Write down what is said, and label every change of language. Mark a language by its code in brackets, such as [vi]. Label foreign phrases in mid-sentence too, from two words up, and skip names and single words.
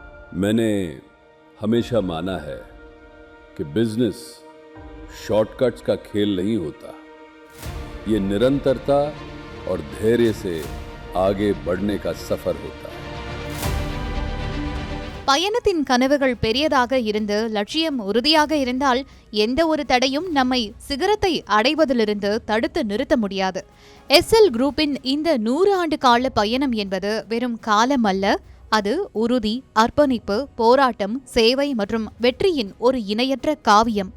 [hi] मैंने हमेशा माना है कि [en] business shortcuts [hi] का खेल नहीं होता, ये निरंतरता और धैर्य से आगे बढ़ने का सफर होता है. [ta] பயணத்தின் கனவுகள் பெரியதாக இருந்து லட்சியம் உறுதியாக இருந்தால் எந்த ஒரு தடையும் நம்மை சிகரத்தை அடைவதிலிருந்து தடுத்து நிறுத்த முடியாது. SL குரூப்பின் இந்த 100 ஆண்டு கால பயணம் என்பது வெறும் காலம் அல்ல, அது உறுதி, அர்ப்பணிப்பு, போராட்டம், சேவை மற்றும் வெற்றியின் ஒரு இணையற்ற காவியம்.